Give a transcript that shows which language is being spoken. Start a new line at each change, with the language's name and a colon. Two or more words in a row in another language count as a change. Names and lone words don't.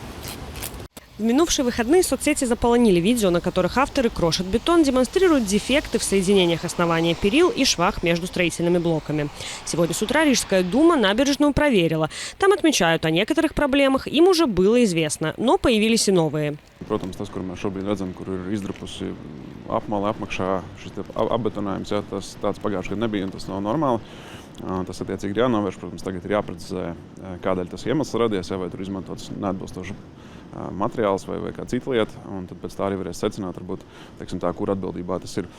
Russian: В минувшие выходные соцсети заполонили видео, на которых авторы крошат бетон, демонстрируют дефекты в соединениях основания перил и швах между строительными блоками. Сегодня с утра Рижская дума набережную проверила. Там отмечают о некоторых проблемах, им уже было известно, но появились и новые.
Latvian: Protams, tas, kur mēs šobrīd redzam, kur ir izdrupusi apmale, apmakšā šis apbetonējums, tas tāds pagājušajā gadā nebija un tas nav normāli. Tas attiecīgi ir jānovērš, protams, tagad ir jāprecizē, kādēļ tas iemesls radies, vai tur izmantots neatbilstoši materiāls vai kā cita lieta, un tad pēc tā arī varēs secināt, varbūt, teiksim tā, kur atbildībā tas ir.